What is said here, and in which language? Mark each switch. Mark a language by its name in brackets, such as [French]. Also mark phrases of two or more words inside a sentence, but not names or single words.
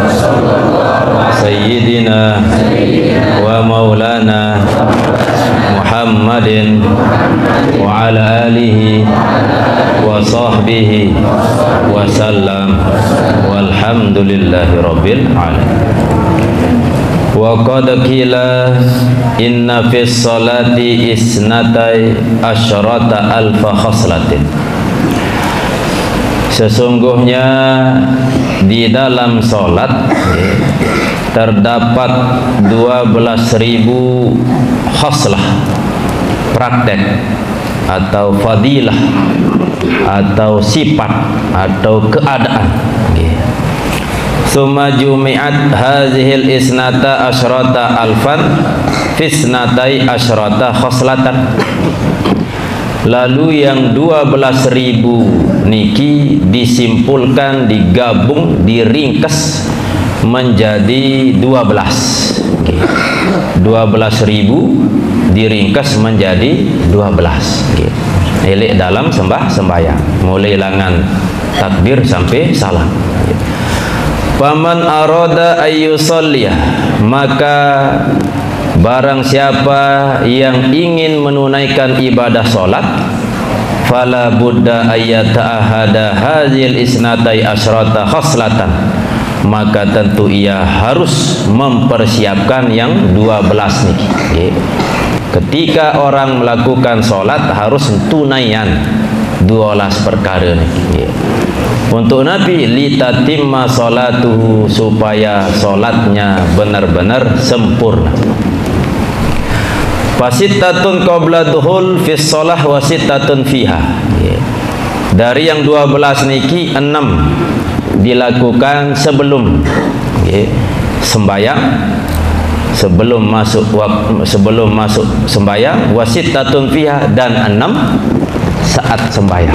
[Arabic] سيدنا ومولانا محمد وعلى آله وصحبه وسلم والحمد لله رب العالمين. وقد قيل إن في الصلاة اثني عشر ألف خصلة. [Indonesian] Sesungguhnya di dalam salat terdapat 12.000 khaslah, praktek atau fadilah atau sifat atau keadaan. [Arabic] ثم جمعت هذه الاثنا عشر ألفا في اثني عشر خصلة. [Indonesian] Lalu yang 12.000 niki disimpulkan, digabung, diringkas menjadi 12. 12.000 diringkas menjadi 12. Elek dalam sembahyang, mulai langan takbir sampai salam. [Arabic] فمن أراد أن يصليها, [Indonesian] maka barang siapa yang ingin menunaikan ibadah solat, [Arabic] فلا بد أن يتعاهد هذه الاثني عشر خصلة, [Indonesian] maka tentu ia harus mempersiapkan yang 12 niki. Ketika orang melakukan solat harus tunaian 12 perkara niki. Untuk Nabi [Arabic] لتتم صلاته, [Indonesian] supaya solatnya benar-benar sempurna. [Arabic] فستة قبل الدخول في الصلاة وستة فيها. [Indonesian] Dari yang 12 niki 6 dilakukan sebelum sembahyang, sebelum masuk sembahyang, [Arabic] وستة فيها, [Indonesian] dan 6 saat sembahyang.